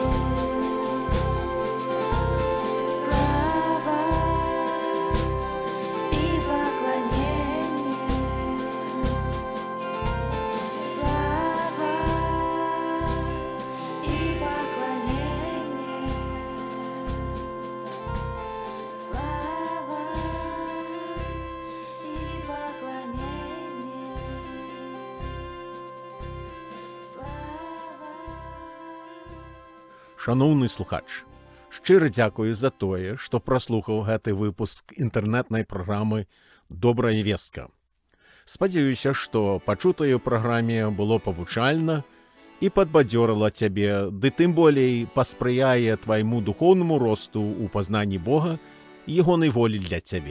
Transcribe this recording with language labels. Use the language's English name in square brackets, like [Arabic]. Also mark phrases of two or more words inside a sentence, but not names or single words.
[Russian] слава и поклонение, слава и поклонение, слава и поклонение, слава. [Ukrainian] Шановний слухач, щиро дякую [Belarusian] за тое, што праслухаў гэты выпуск інтэрнэтнай праграмы «Добрая вестка». Спадзяюся, што пачутае ў праграме было павучальна і падбадзёрыла цябе, ды тым болей паспрыяе твайму духоўнаму росту ў пазнанні Бога і ягонай волі для цябе.